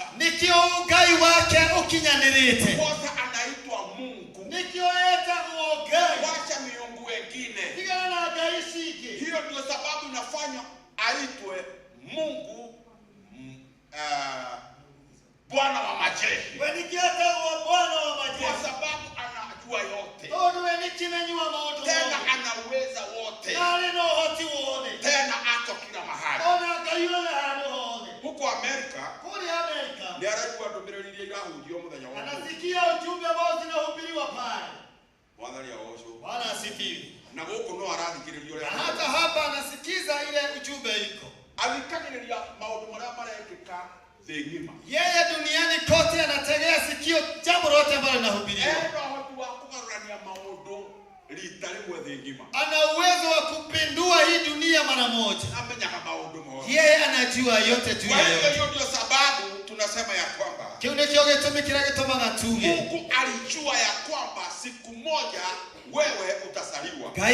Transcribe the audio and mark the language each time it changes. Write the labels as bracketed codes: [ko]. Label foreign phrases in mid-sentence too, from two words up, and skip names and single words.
[ki] Nikio Ngai wake ũkinyanĩrĩte. [sw] Kwanza anaitwa Mungu. [ki] Nikio etagwo Ngai. [sw] Wacha miungu wengine. [ki] Tigana na Ngai cingĩ. [sw] Hiyo ndio sababu inafanya aitwe Mungu Bwana wa majeshi. [ki] We nikio etagwo [sw] Bwana wa majeshi. Kwa sababu anajua yote. [ki] Tondũ we nĩ kĩmenyi wa maũndũ mothe. [sw] Tena anaweza wote. [ki] Na arĩ na ũhoti wothe. [sw] Tena ako kila mahali. [ki] Ona Ngai we handũ hothe. [sw] Huko Amerika. [ki] Kule Amerika. Nĩ araigua ndũmĩrĩri iria irahunjio mũthenya wa. [sw] Anasikia ujumbe ambao zinahubiriwa pale. [ki] Mwathani aoco. [sw] Bwana asifiwe. [ki] Na gũkũ no arathikĩrĩria ũrĩa. [sw] Hata hapa anasikiza ile ujumbe iko. [ki] Athikagĩrĩria maũndũ marĩa marekĩka thĩ ng'ima. [sw] Yeye duniani kote anategea sikio jambo lote ambalo linahubiriwa. ana uwezo wa kupindua hii dunia mara moja. Yeye anajua yote juu ya yote. Hiyo ndio sababu tunasema ya kwamba Mungu alijua ya kwamba siku moja wewe utasaliwa.